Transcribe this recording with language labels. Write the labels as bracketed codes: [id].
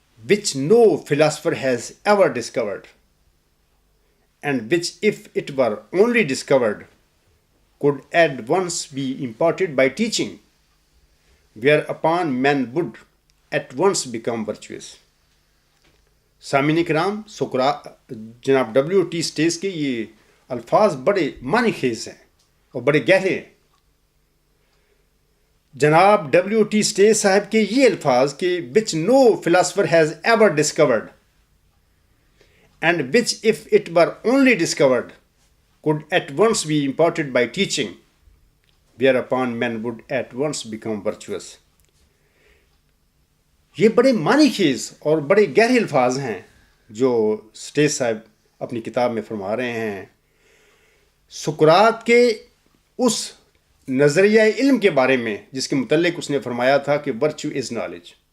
[en] which no philosopher has ever discovered, and which if it were only discovered, could at once be imparted by teaching, whereupon men would at once become virtuous." [ur] سامعین کرام، جناب WT stays کے یہ الفاظ بڑے معنی خیز ہیں اور بڑے گہرے ہیں۔ جناب WT اسٹیس صاحب کے یہ الفاظ کہ [en] which no philosopher has ever discovered and which if it were only discovered could at once be imparted by teaching, whereupon men would at once become virtuous. [ur] یہ بڑے معنی خیز اور بڑے گہرے الفاظ ہیں جو اسٹیس صاحب اپنی کتاب میں فرما رہے ہیں، سقراط کے اس نظریہ علم کے بارے میں جس کے متعلق اس نے فرمایا تھا کہ ورچو از نالج۔